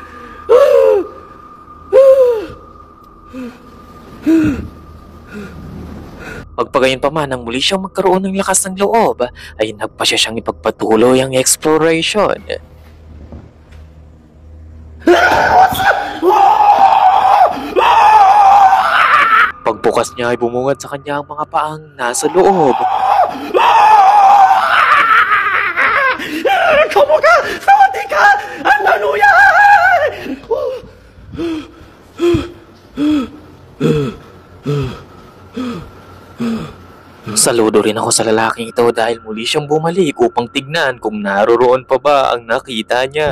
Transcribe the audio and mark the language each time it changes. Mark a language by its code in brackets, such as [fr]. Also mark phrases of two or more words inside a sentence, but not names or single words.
[tl] Pagpagayon pa man nang muli siyang magkaroon ng lakas ng loob, ay nagpa siya siyang ipagpatuloy ang exploration. Pagbukas niya ay bumungad sa kanya ang mga paang nasa loob. [th] ขอบคุณค่ะสวัสดีค่ะอันนาหนูใหญ่ [tl] Saludo rin ako sa lalaking ito dahil muli siyang bumalik upang tignan kung naroroon pa ba ang nakita niya.